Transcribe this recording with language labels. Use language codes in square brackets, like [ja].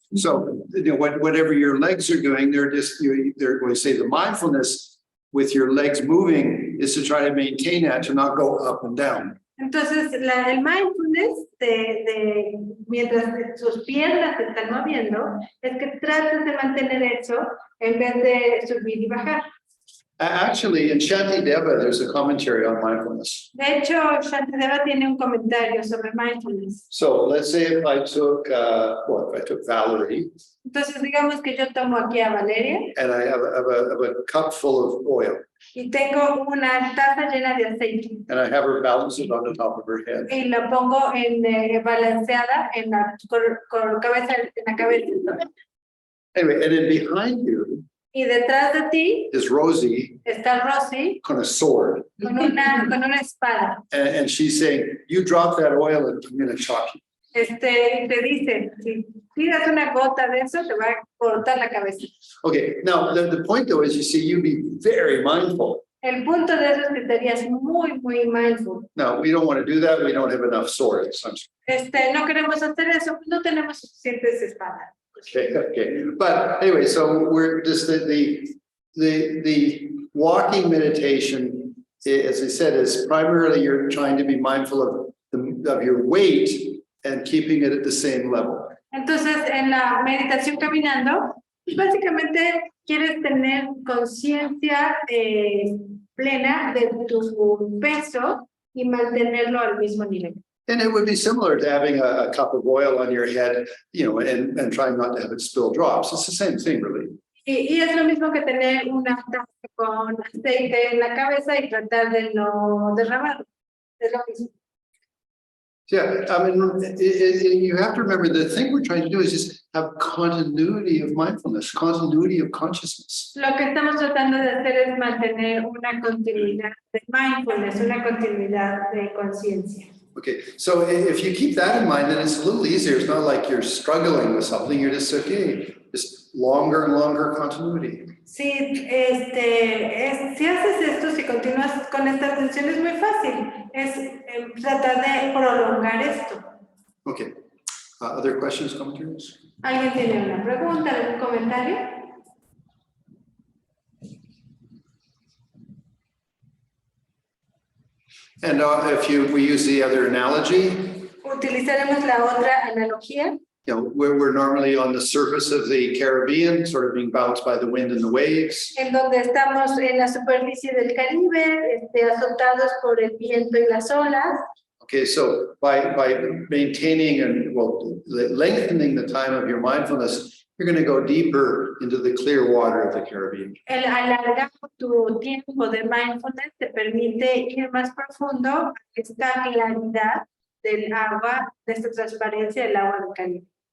[en] So, you know, whatever your legs are doing, they're going to say the mindfulness with your legs moving is to try to maintain that, to not go up and down. [es] Entonces, el mindfulness mientras tus piernas se están moviendo, es que tratas de mantener eso en vez de subir y bajar. [en] Actually, in Shantideva, there's a commentary on mindfulness. [es] De hecho, Shantideva tiene un comentario sobre mindfulness. [en] So let's say if I took Valerie. [es] Entonces, digamos que yo tomo aquí a Valeria. [en] And I have a cup full of oil. [es] Y tengo una taza llena de aceite. [en] And I have her balance it on the top of her head. [es] Y la pongo balanceada en la cabeza, en la cabeza. [en] Anyway, and then behind you [es] Y detrás de ti [en] is Rosie [es] está Rosy [en] on a sword. [es] con una espada. [en] And she's saying, you drop that oil and I'm going to chop you. [es] Te dice, si tiras una gota de eso, te va a cortar la cabeza. [en] Okay, now the point though is you see, you be very mindful. [es] El punto de eso es que estarías muy, muy mindful. [en] No, we don't want to do that. We don't have enough swords. [es] No queremos hacer eso, no tenemos suficientes espadas. [en] Okay. But anyway, so we're just the walking meditation, as I said, is primarily you're trying to be mindful of your weight and keeping it at the same level. [es] Entonces, en la meditación caminando, básicamente quieres tener conciencia plena de tu peso y mantenerlo al mismo nivel. [en] And it would be similar to having a cup of oil on your head, you know, and trying not to have it spill drops. It's the same thing, really. [es] Y es lo mismo que tener una taza con aceite en la cabeza y tratar de no derramarlo. Es lo mismo. [en] Yeah, I mean, you have to remember the thing we're trying to do is just have continuity of mindfulness, continuity of consciousness. [es] Lo que estamos tratando de hacer es mantener una continuidad de mindfulness, una continuidad de conciencia. [en] Okay, so if you keep that in mind, then it's a little easier. It's not like you're struggling with something. You're just okay, just longer and longer continuity. [es] Si haces esto, si continúas con esta atención, es muy fácil. Es tratar de prolongar esto. [en] Okay, other questions, commentaries? [es] ¿Alguien tiene una pregunta, algún comentario? [en] And if we use the other analogy, [es] Utilizaremos la otra analogía. [en] you know, we're normally on the surface of the Caribbean, sort of being bounced by the wind and the waves. [es] En donde estamos en la superficie del Caribe, azotados por el viento y las olas. [en] Okay, so by maintaining and lengthening the time of your mindfulness, you're going to go deeper into the clear water of the Caribbean. [es] El alargar tu tiempo de mindfulness te permite ir más profundo a esta claridad del agua, de esta transparencia del agua del Caribe.